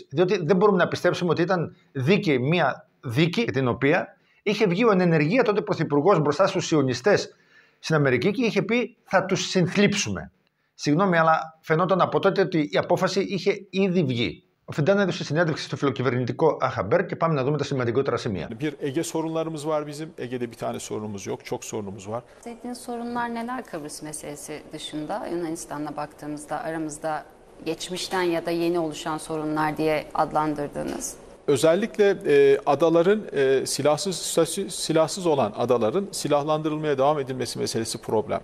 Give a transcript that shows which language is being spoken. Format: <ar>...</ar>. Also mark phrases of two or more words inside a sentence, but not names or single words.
<el>Διότι δεν μπορούμε να πιστέψουμε ότι ήταν δίκη μια δίκη για την οποία είχε βγει ο εν ενεργεία τότε πρωθυπουργός μπροστά στους σιωνιστές στην Αμερική και είχε πει θα τους συνθλίψουμε. Συγγνώμη, αλλά φαινόταν από τότε ότι η απόφαση είχε ήδη βγει. Ο Φιντάν έδωσε συνέντευξη στο φιλοκυβερνητικό Αχαμπέρ και πάμε να δούμε τα σημαντικότερα σημεία.</el> <tr>Bir Ege sorunlarımız var bizim. Ege'de bir tane sorunumuz yok. Çok sorunumuz var. Dediğiniz sorunlar neler Kıbrıs meselesi dışında? Yunanistan'la baktığımızda aramızda geçmişten ya da yeni oluşan sorunlar diye adlandırdığınız. Özellikle adaların silahsız olan adaların silahlandırılmaya devam edilmesi meselesi problem.</tr>